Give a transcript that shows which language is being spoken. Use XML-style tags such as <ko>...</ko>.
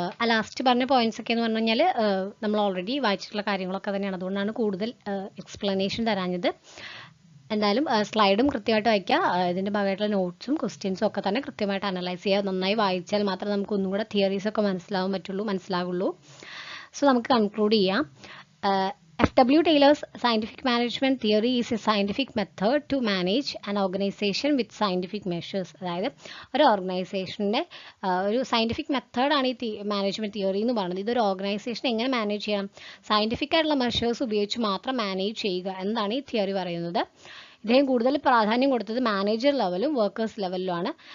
<ml>Last പറഞ്ഞ points ഒക്കെ എന്ന് പറഞ്ഞു കഴിഞ്ഞാൽ നമ്മൾ ഓൾറെഡി വായിച്ചിട്ടുള്ള കാര്യങ്ങളൊക്കെ തന്നെയാണ്, അതുകൊണ്ടാണ് കൂടുതൽ എക്സ്പ്ലനേഷൻ തരാഞ്ഞത്. എന്തായാലും സ്ലൈഡും കൃത്യമായിട്ട് വായിക്കുക, ഇതിൻ്റെ ഭാഗമായിട്ടുള്ള നോട്ട്സും ക്വസ്റ്റ്യൻസും ഒക്കെ തന്നെ കൃത്യമായിട്ട് അനലൈസ് ചെയ്യുക. നന്നായി വായിച്ചാൽ മാത്രമേ നമുക്ക് ഒന്നും കൂടെ തിയറീസൊക്കെ മനസ്സിലാവുള്ളൂ. സോ നമുക്ക് കൺക്ലൂഡ് ചെയ്യാം. F.W.</ml> <en>Taylor's scientific management theory is a scientific method to manage an organization with scientific measures.</en> <ml>അതായത് ഒരു ഓർഗനൈസേഷൻ്റെ ഒരു സയൻറ്റിഫിക് മെത്തേഡാണ് ഈ മാനേജ്മെൻറ്റ് തിയറി എന്ന് പറയുന്നത്. ഇതൊരു ഓർഗനൈസേഷൻ എങ്ങനെ മാനേജ് ചെയ്യണം, സയൻറ്റിഫിക് ആയിട്ടുള്ള മെഷേഴ്സ് ഉപയോഗിച്ച് മാത്രം മാനേജ് ചെയ്യുക എന്നതാണ് ഈ തിയറി പറയുന്നത്. ഇദ്ദേഹം കൂടുതൽ പ്രാധാന്യം കൊടുത്തത് മാനേജർ ലെവലും വർക്കേഴ്സ് ലെവലിലുമാണ്.</ml>